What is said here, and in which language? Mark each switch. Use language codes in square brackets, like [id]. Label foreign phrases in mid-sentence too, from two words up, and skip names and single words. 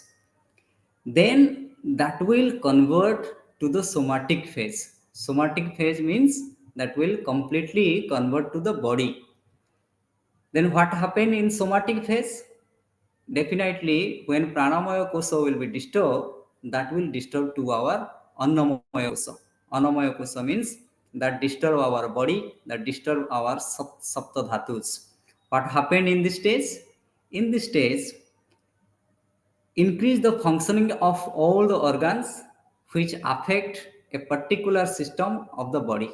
[en] Then that will convert to the somatic phase. Somatic phase means that will completely convert to the body. Then what happen in somatic phase? Definitely, when [sa] pranamaya kosa [en] will be disturbed, that will disturb to our [sa] annamaya kosa. Annamaya kosa [en] means that disturb our body, that disturb our [sa] sapta dhatus. [en] What happened in this stage? In this stage, increase the functioning of all the organs which affect a particular system of the body.